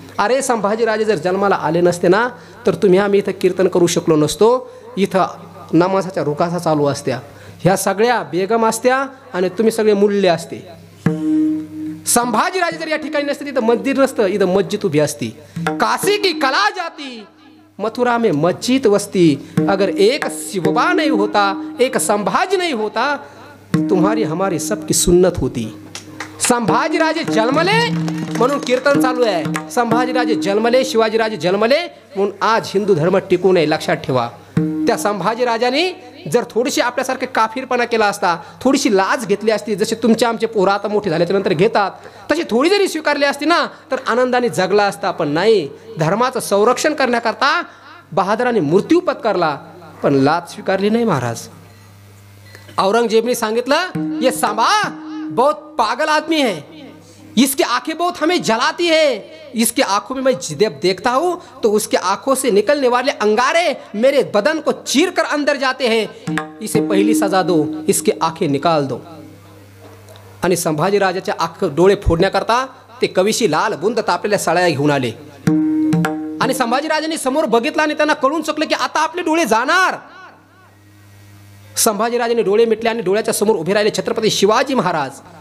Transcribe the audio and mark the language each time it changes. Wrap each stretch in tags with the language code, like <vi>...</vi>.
<mr>अरे संभाजीराजे जर जन्माला आले नसते ना तर तुम्ही आम्ही इथं कीर्तन करू शकलो नसतो. इथं नमाजाच्या रुकासा चालू असत्या, ह्या सगळ्या बेगम असत्या आणि तुम्ही सगळे मुल्ले असते. संभाजीराजे जर या ठिकाणी नसते तिथं मंदिर नसतं, इथं मस्जिद उभी असती.</mr> <hi>काशी की कला जाती मथुरा में मस्जिद वस्ती. अगर एक शिवबा नहीं होता, एक संभाजी नहीं होता, तुम्हारी हमारी सबकी सुन्नत होती.</hi> <mr>संभाजीराजे जन्मले म्हणून कीर्तन चालू आहे. संभाजीराजे जन्मले, शिवाजीराजे जन्मले म्हणून आज हिंदू धर्म टिकून आहे. लक्षात ठेवा. त्या संभाजीराजाने जर थोडीशी आपल्यासारखे काफीरपणा केला असता, थोडीशी लाज घेतली असती, जसे तुमचे आमचे पोरं आता मोठे झाल्याच्या नंतर घेतात, तशी थोडी जरी स्वीकारली असती ना तर आनंदाने जगला असता. पण नाही, धर्माचं संरक्षण करण्याकरता बहादराने मृत्यू पत्करला पण लाज स्वीकारली नाही महाराज. औरंगजेबने सांगितलं</mr> <hi>ये सांबा बहुत पागल आदमी है, इसकी आंखें बहुत हमें जलाती है, इसकी आंखों में मैं जब देखता हूँ तो उसके आंखों से निकलने वाले अंगारे मेरे बदन को चीर कर अंदर जाते हैं, इसे पहली सजा दो, इसकी आंखें निकाल दो.</hi> <mr>आणि संभाजीराजाचे डोळे फोडण्याकरता ते कवीशी लाल बुंद तापलेल्या सळ्या घेऊन आले. आणि संभाजीराजांनी समोर बघितलं आणि त्यांना कळून चुकलं की आता आपले डोळे जाणार. संभाजीराजांनी डोळे मिटले आणि डोळ्याच्या समोर उभे राहिले छत्रपती शिवाजी महाराज.</mr>